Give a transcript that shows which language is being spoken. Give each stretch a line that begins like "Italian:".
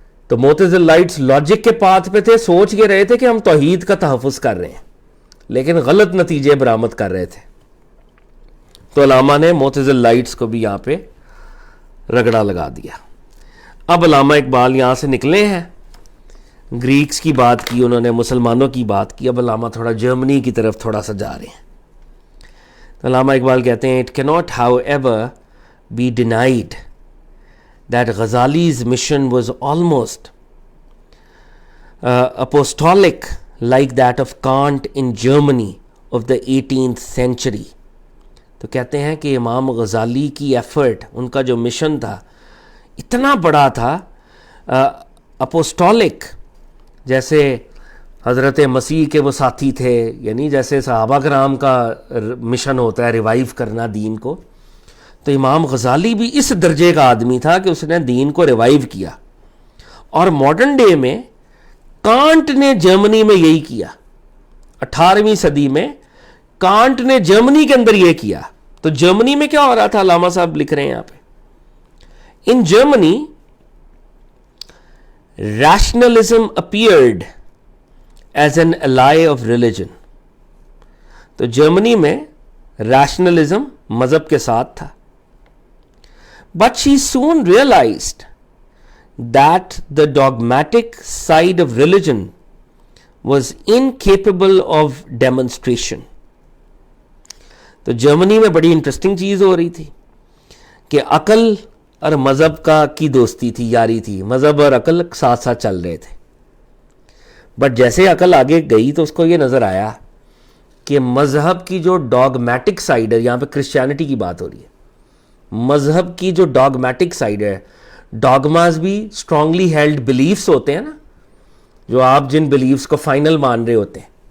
Urdu: تو معتزلائٹس لاجک کے پاتھ پہ تھے, سوچ کے رہے تھے کہ ہم توحید کا تحفظ کر رہے ہیں, لیکن غلط نتیجے برآمد کر رہے تھے. تو علامہ نے معتزلائٹس کو بھی یہاں پہ رگڑا لگا دیا. اب علامہ اقبال یہاں سے نکلے ہیں, گریکس کی بات کی انہوں نے, مسلمانوں کی بات کی, اب علامہ تھوڑا جرمنی کی طرف تھوڑا سا جا رہے ہیں. تو علامہ اقبال کہتے ہیں,
English: It cannot however be denied that Ghazali's mission was almost apostolic like that of Kant in Germany of the 18th century.
Urdu: تو کہتے ہیں کہ امام غزالی کی ایفرٹ, ان کا جو مشن تھا اتنا بڑا تھا, اپوسٹولک, جیسے حضرت مسیح کے وہ ساتھی تھے, یعنی جیسے صحابہ کرام کا مشن ہوتا ہے ریوائیو کرنا دین کو, تو امام غزالی بھی اس درجے کا آدمی تھا کہ اس نے دین کو ریوائیو کیا. اور ماڈرن ڈے میں کانٹ نے جرمنی میں یہی کیا, 18ویں صدی میں کانٹ نے جرمنی کے اندر یہ کیا. تو جرمنی میں کیا ہو رہا تھا, علامہ صاحب لکھ رہے ہیں یہاں پہ,
English: In Germany rationalism appeared as an ally of religion.
Urdu: تو جرمنی میں ریشنلزم مذہب کے ساتھ تھا.
English: But she soon realized that the dogmatic side of religion was incapable of demonstration.
Urdu: تو جرمنی میں بڑی انٹرسٹنگ چیز ہو رہی تھی کہ عقل اور مذہب کی دوستی تھی, یاری تھی, مذہب اور عقل ساتھ ساتھ چل رہے تھے. بٹ جیسے عقل آگے گئی تو اس کو یہ نظر آیا کہ مذہب کی جو ڈاگمیٹک سائڈ ہے, یہاں پہ کرسچینٹی کی بات ہو رہی ہے, مذہب کی جو ڈاگمیٹک سائڈ ہے, ڈاگماز بھی اسٹرانگلی ہیلڈ بلیفس ہوتے ہیں نا, جو آپ جن بلیفس کو فائنل مان رہے ہوتے ہیں.